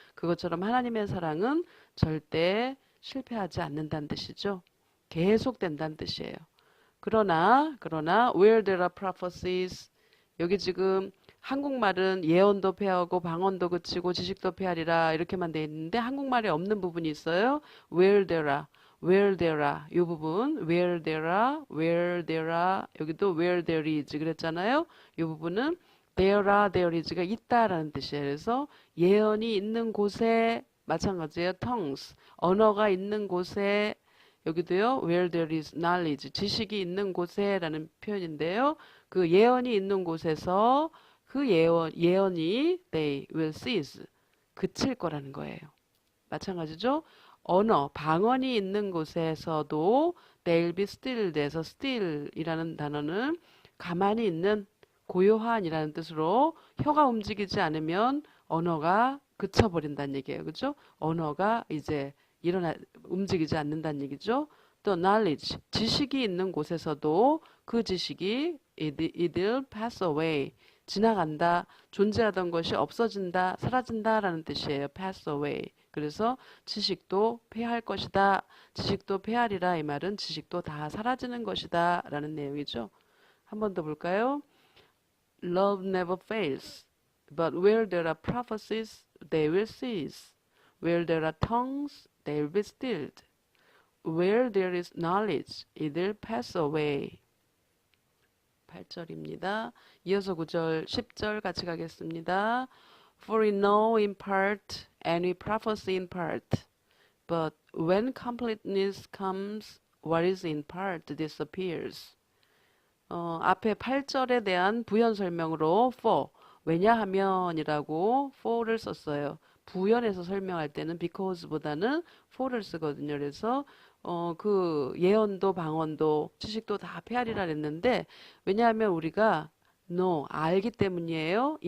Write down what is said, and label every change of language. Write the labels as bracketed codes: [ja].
[ko] 그것처럼 하나님의 사랑은 절대 실패하지 않는다는 뜻이죠. 계속된다는 뜻이에요. 그러나 [en] where there are prophecies, [ko] 여기 지금 한국말은 예언도 폐하고 방언도 그치고 지식도 폐하리라 이렇게만 돼 있는데 한국말에 없는 부분이 있어요. [en] where there are [ko] 이 부분 where there are 여기도 where there is 그랬잖아요. 이 부분은 there is가 있다라는 뜻이에요. 그래서 예언이 있는 곳에 마찬가지예요. tongues, 언어가 있는 곳에 여기도요. [en] where there is knowledge, [ko] 지식이 있는 곳에 라는 표현인데요. 그 예언이 있는 곳에서 그 예언이 [en] they will cease, [ko] 그칠 거라는 거예요. 마찬가지죠. 언어, 방언이 있는 곳에서도 [en] they'll be still [ko] 에서 still이라는 단어는 가만히 있는, 고요한이라는 뜻으로 혀가 움직이지 않으면 언어가 그쳐버린다는 얘기예요. 그죠? 언어가 이제 움직이지 않는다는 얘기죠. 또 knowledge, 지식이 있는 곳에서도 그 지식이 [en] it'll pass away, [ko] 지나간다, 존재하던 것이 없어진다, 사라진다라는 뜻이에요. pass away. 그래서 지식도 패할 것이다. 지식도 패하리라 이 말은 지식도 다 사라지는 것이다 라는 내용이죠. 한 번 더 볼까요? [en] Love never fails, but where there are prophecies, they will cease. Where there are tongues, they will be stilled. Where there is knowledge, it will pass away. [ko] 8절입니다. 이어서 9절, 10절 같이 가겠습니다. [en] For we know in part, and we prophesy in part. But when completeness comes, what is in part disappears. [ko] 앞에 8절에 대한 부연 설명으로 for, 왜냐하면이라고 for를 썼어요. 부연해서 설명할 때는 because보다는 for를 쓰거든요. 그래서 그 예언도 방언도 지식도 다 패하리라 그랬는데 왜냐하면 우리가 know, 알기 때문이에요.